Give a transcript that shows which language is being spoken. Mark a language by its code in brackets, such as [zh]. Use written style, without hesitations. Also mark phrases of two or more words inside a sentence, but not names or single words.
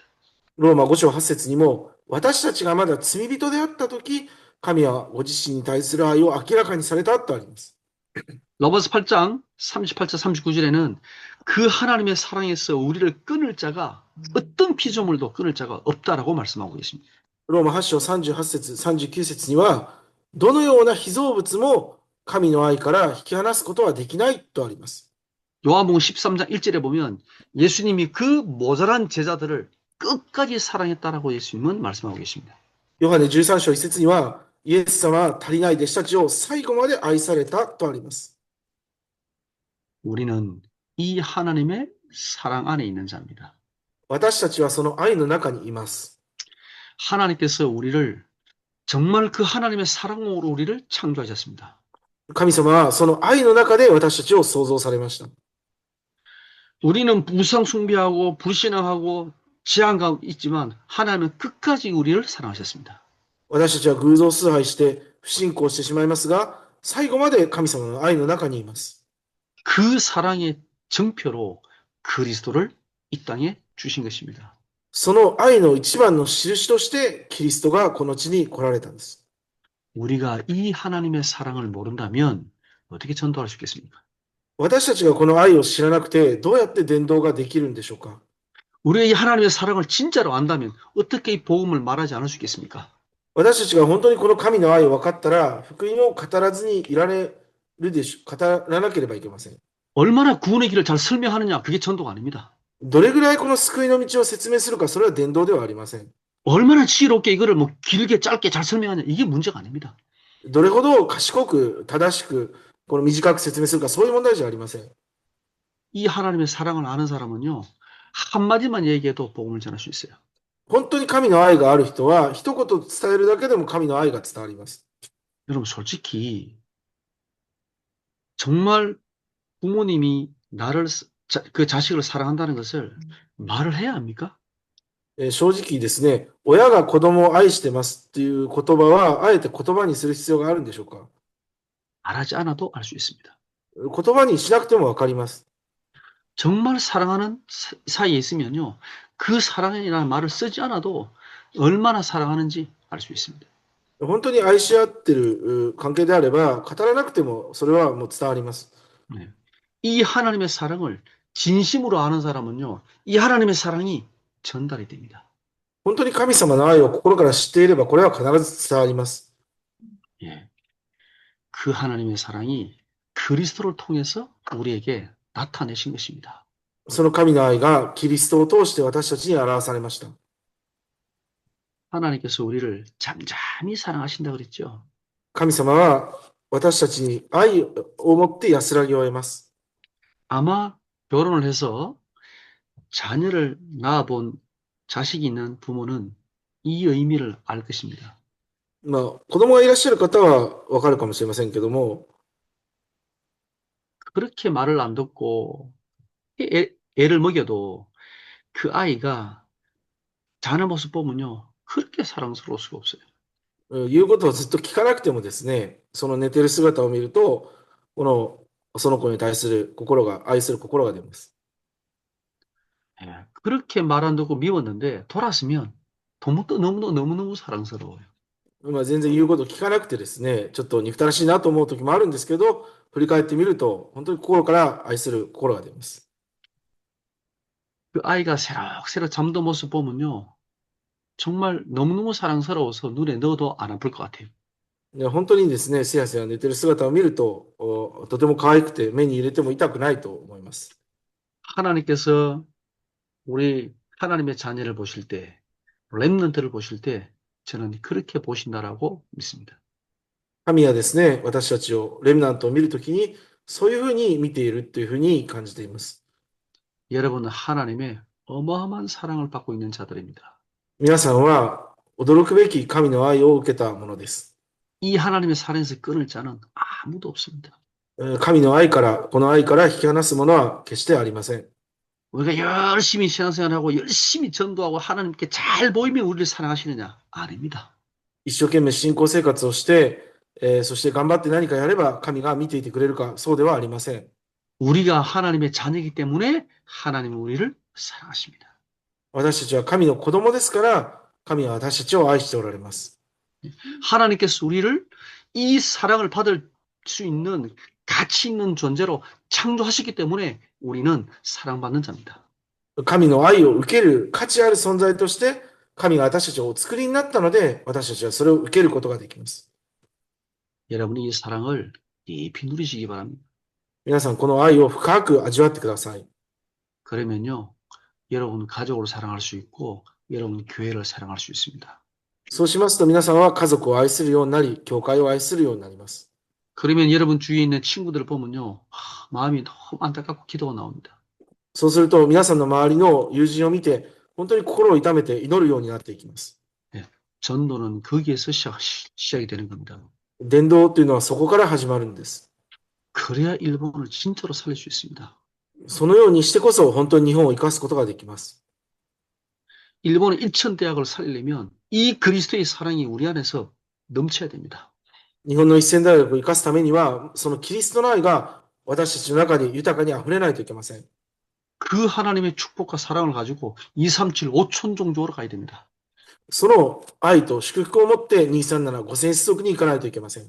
[ja] ローマ5章8節にも、私たちがまだ罪人であったとき、神はご自身に対する愛を明らかにされたとあります。 [ko] 로마서 8장 38절 39절에는 그 하나님의 사랑에서 우리를 끊을 자가 어떤 피조물도 끊을 자가 없다라고 말씀하고 계십니다. [ja] ローマ8章38節、39節には、どのような被造物も神の愛から引き離すことはできないとあります。 [ko] 요한복음 13장 1절에 보면 예수님이 그 모자란 제자들을 끝까지 사랑했다라고 예수님은 말씀하고 계십니다. [ja] ヨハネ13章1節には、イエス様は足りない弟子たちを最後まで愛されたとあります。 [ko] 우리는 이 하나님의 사랑 안에 있는 자입니다. [ja] 私たちはその愛の中にいます。 [ko] 하나님께서 우리를 정말 그 하나님의 사랑으로 우리를 창조하셨습니다. [ja] 神様はその愛の中で私たちを創造されました。 [ko] 우리는 우상 숭배하고 불신앙하고 지향하고 있지만 하나님은 끝까지 우리를 사랑하셨습니다. [ja] 私たちは偶像崇拝して不信仰してしまいますが、最後まで神様の愛の中にいます。 [ko] 그 사랑의 증표로 그리스도를 이 땅에 주신 것입니다. [ja] その愛の一番の印としてキリストがこの地に来られたんです。 [ko] 우리가 이 하나님의 사랑을 모른다면 어떻게 전도할 수 있겠습니까? [ja] 私たちがこの愛を知らなくてどうやって伝道ができるんでしょうか？ [ko] 우리가 이 하나님의 사랑을 진짜로 안다면 어떻게 이 복음을 말하지 않을 수 있겠습니까? [ja] 私たちが本当にこの神の愛を分かったら福音を語らずにいられるでしょう。語らなければいけません。 [ko] 얼마나 구원의 길을 잘 설명하느냐 그게 전도가 아닙니다. [ja] どれぐらいこの救いの道を説明するか、それは伝道ではありません。 [ko] 얼마나 지혜롭게 이거를 뭐 길게 짧게 잘 설명하냐 이게 문제가 아닙니다. [ja] どれほど賢く正しくこの短く説明するか、そういう問題じゃありません。 [ko] 이 하나님의 사랑을 아는 사람은요 한마디만 얘기해도 복음을 전할 수 있어요. [ja] 本当に神の愛がある人は、一言伝えるだけでも神の愛が伝わります。 [ko] 여러분, 솔직히, 정말 부모님이 그 자식을 사랑한다는 것을 말을 해야 합니까? [ja] 正直ですね、親が子供を愛してますっていう言葉は、あえて言葉にする必要があるんでしょうか？ [ko] 말하지 않아도 알 수 있습니다. [ja] 言葉にしなくてもわかります。 [ko] 정말 사랑하는 사이에 있으면요, 그 사랑이라는 말을 쓰지 않아도 얼마나 사랑하는지 알 수 있습니다. [ja] 本当に愛し合ってる関係であれば、語らなくてもそれはもう伝わります。 [ko] 네. 이 하나님의 사랑을 진심으로 아는 사람은요, 이 하나님의 사랑이 전달이 됩니다. [ja] 本当に神様の愛を心から知っていれば、これは必ず伝わります。 [ko] 예. 그 하나님의 사랑이 그리스도를 통해서 우리에게 나타내신 것입니다. [ja] その神の愛がキリストを通して私たちに表されました。 [ko] 하나님께서 우리를 잠잠히 사랑하신다 그랬죠. [ja] 神様は私たちに愛を持って安らぎを得ます。 [ko] 아마 결혼을 해서 자녀를 낳아본 자식이 있는 부모는 이 의미를 알 것입니다. [ja] まあ、子供がいらっしゃる方はわかるかもしれませんけども、 [ko] 그렇게 말을 안 듣고 애를 먹여도 그 아이가 자는 모습 보면요. 그렇게 사랑스러울 수가 없어요. [ja] 言うことをずっと聞かなくてもですね、その寝てる姿を見ると、その子に対する心が、愛する心が出ます。 [ko] 예, 그렇게 말 안 듣고 미웠는데 돌았으면 너무너무 사랑스러워요. [ja] まあ、全然言うことを聞かなくてですね、ちょっと憎たらしいなと思う時もあるんですけど、振り返ってみると、本当に心から愛する心が出ます。 [ko] 그 아이가 새록새록 잠든 모습 보면요. 정말 너무너무 사랑스러워서 눈에 넣어도 안 아플 것 같아요. [ja] で本当にですね、すやすや寝てる姿を見ると、とても可愛くて目に入れても痛くないと思います。 [ko] 하나님께서 우리 하나님의 자녀를 보실 때, 렘넌트를 보실 때 저는 그렇게 보신다라고 믿습니다. [ja] 神はですね、私たちを、レムナントを見るときに、そういうふうに見ているというふうに感じています。 [ko] 여러분은 하나님의 어마어마한 사랑을 받고 있는 자들입니다. [ja] 皆さんは驚くべき神の愛を受けたものです。 [ko] 이 하나님의 사랑에서 끊을 자는 아무도 없습니다. [ja] 神の愛から、この愛から引き離すものは決してありません。 [ko] 우리가 열심히 신앙생활하고 열심히 전도하고 하나님께 잘 보이면 우리를 사랑하시느냐? 아닙니다. [ja] 一生懸命信仰生活をして、そして頑張って何かやれば神が見ていてくれるか、そうではありません。 [ko] 우리가 하나님의 자녀이기 때문에 하나님은 우리를 사랑하십니다. [ja] 私たちは神の子供ですから、神は私たちを愛しておられます。 [ko] 하나님께서 우리를 이 사랑을 받을 수 있는 가치 있는 존재로 창조하셨기 때문에 우리는 사랑받는 자입니다. [ja] 神の愛を受ける価値ある存在として、神が私たちをお作りになったので、私たちはそれを受けることができます。 [ko] 여러분이 이 사랑을 깊이 누리시기 바랍니다. [ja] 皆さん、この愛を深く味わってください。 [ko] 그러면요, 여러분 가족을 사랑할 수 있고 여러분 교회를 사랑할 수 있습니다. [ja] そうしますと、皆さんは家族を愛するようになり、教会を愛するようになります。 [ko] 그러면 여러분 주위에 있는 친구들을 보면요, 마음이 너무 안타깝고 기도가 나옵니다. [ja] そうすると、皆さんの周りの友人を見て、本当に心を痛めて祈るようになっていきます。 [ko] 예, 전도는 거기에서 시작이 되는 겁니다. [ja] 伝道というのはそこから始まるんです。 [ko] 그래야 일본을 진짜로 살릴 수 있습니다. [ja] そのようにしてこそ、本当に日本を生かすことができます。 [ko] 일본의 일천대학을 살리려면 이 그리스도의 사랑이 우리 안에서 넘쳐야 됩니다. [ja] 日本の一千大学を生かすためには、そのキリストの愛が私たちの中に豊かに溢れないといけません。 [ko] 그 하나님의 축복과 사랑을 가지고 237, 5천 종족으로 가야 됩니다. [ja] その愛と祝福を持って237、5000世俗に行かないといけません。